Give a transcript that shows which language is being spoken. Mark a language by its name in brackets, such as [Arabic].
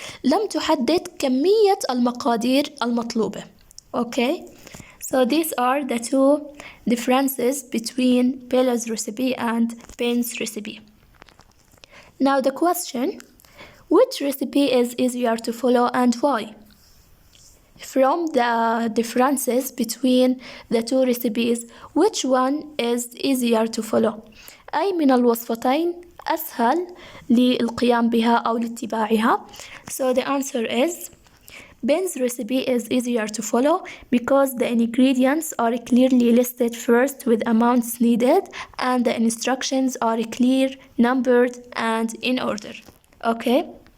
[Arabic] لم تحدد كمية المقادير المطلوبة. [English] Okay, so these are the two differences between Bella's recipe and Ben's recipe. Now the question, which recipe is easier to follow and why? From the differences between the two recipes, which one is easier to follow? [Arabic] أي من الوصفتين أسهل للقيام بها أو لاتباعها? [English] So the answer is Ben's recipe is easier to follow because the ingredients are clearly listed first with amounts needed and the instructions are clear, numbered, and in order. Okay?